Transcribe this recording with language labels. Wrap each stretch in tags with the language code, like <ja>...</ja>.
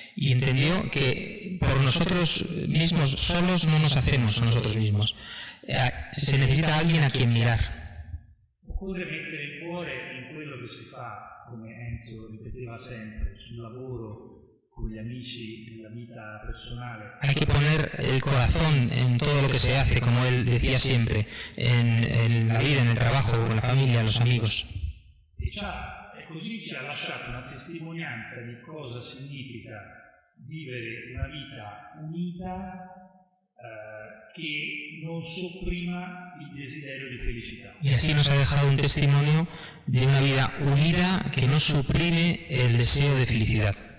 <es>Y entendió que por nosotros mismos solos no nos hacemos a nosotros mismos. Se necesita alguien a quien mirar.</es> <it>Occorre mettere il cuore in quello che si fa, come Enzo ripeteva sempre, sul lavoro, con gli amici, nella vita personale.</it> <es>Hay que poner el corazón en todo lo que se hace, como él decía siempre, en la vida, en el trabajo, con la familia, los amigos.</es> <it>E così ci ha lasciato una testimonianza di cosa significa vivere una vita unita che non sopprima il desiderio di felicità.</it> <es>Y así nos ha dejado un testimonio de una vida unida que no suprime el deseo de felicidad.</es>